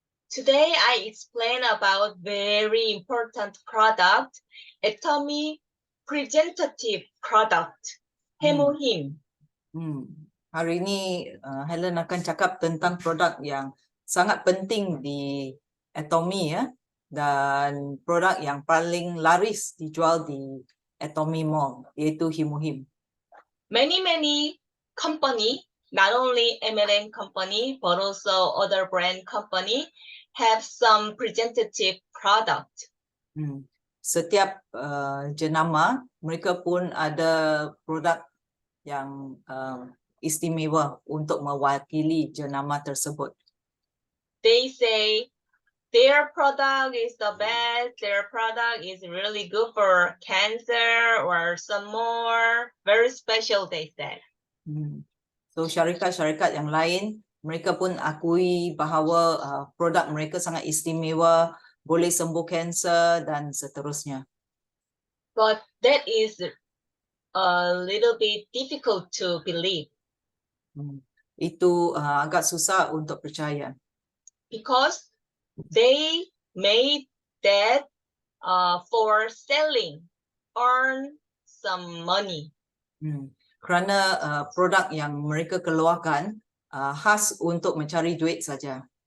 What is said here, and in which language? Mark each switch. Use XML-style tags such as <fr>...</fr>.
<en>Today I explain about very important product, Atomy Presentative Product, Hemohim.</en> <ms>Hari ini Helen akan cakap tentang produk yang sangat penting di Atomy ya, dan produk yang paling laris dijual di Atomy Mall, yaitu Hemohim.</ms> <en>Many company, not only MLM company but also other brand company have some presentative product.</en> <ms>Setiap jenama mereka pun ada produk yang istimewa untuk mewakili jenama tersebut.</ms> <en>They say their product is the best, their product is really good for cancer or some more very special, they said.</en> <ms>So syarikat-syarikat yang lain mereka pun akui bahawa produk mereka sangat istimewa, boleh sembuh kanser dan seterusnya.</ms> <en>But that is a little bit difficult to believe.</en> <ms>Itu agak susah untuk percaya.</ms> <en>Because they made that for selling, earn some money.</en> <ms>Kerana produk yang mereka keluarkan khas untuk mencari duit saja.</ms>